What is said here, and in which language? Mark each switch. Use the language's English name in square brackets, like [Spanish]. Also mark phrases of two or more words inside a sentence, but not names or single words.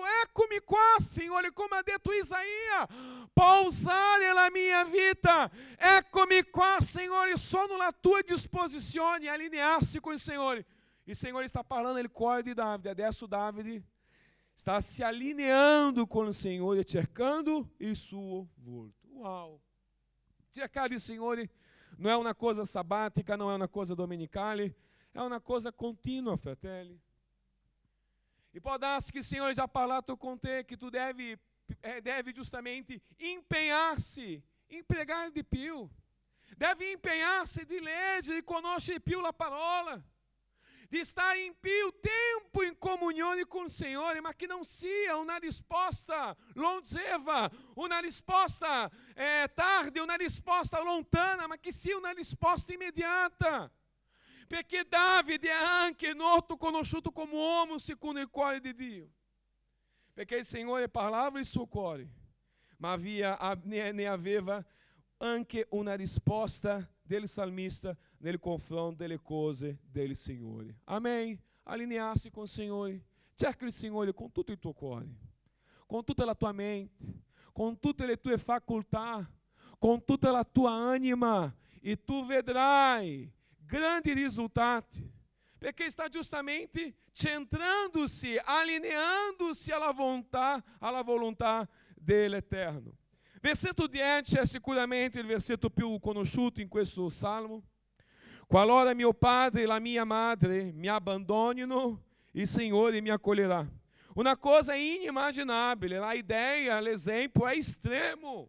[Italian] Eccomi qua, Signore, come ha detto Isaia, pausare la mia vita. Eccomi qua, Signore, sono alla tua disposizione, [Portuguese] allinear-se com o Senhor. E o Senhor está falando [Italian] il cuore di Davide. [Portuguese] Adesso Davide está se alinhando com o Senhor e cercando [Italian] il suo volto. [Portuguese] Uau! [Italian] Cercare il Signore [Portuguese] não é uma coisa sabática, não é uma coisa domenicale, é uma coisa contínua, fratelli. E pode darsi que o Senhor já parlato com te, que tu deve justamente empenhar-se em pregar [Italian] di più. [Portuguese] Deve empenhar-se [Italian] di leggere, di conoscere più la parola, di stare in più tempo in comunione con il Signore, ma che non sia una risposta longeva, una risposta tardi, una risposta lontana, ma che sia una risposta immediata. Perché Davide è anche noto conosciuto come uomo secondo il cuore di Dio. Perché il Signore parlava il suo cuore, ma ne aveva anche una risposta del salmista nel confronto delle cose del Signore. [Portuguese] Amém? Alinhar-se com o Senhor. [Italian] Cerca il Signore con tutto il tuo cuore, con tutta la tua mente, con tutte le tue facoltà, con tutta la tua anima, e tu vedrai grandi risultati, perché [Portuguese] está justamente centrando-se, alinhando-se [Italian] alla volontà dell'Eterno. Versetto 10 è sicuramente il versetto più conosciuto in questo salmo. Qualora mio padre e la mia madre mi abbandonino, il Signore mi accoglierà. Una cosa inimmaginabile, la idea, l'esempio è estremo.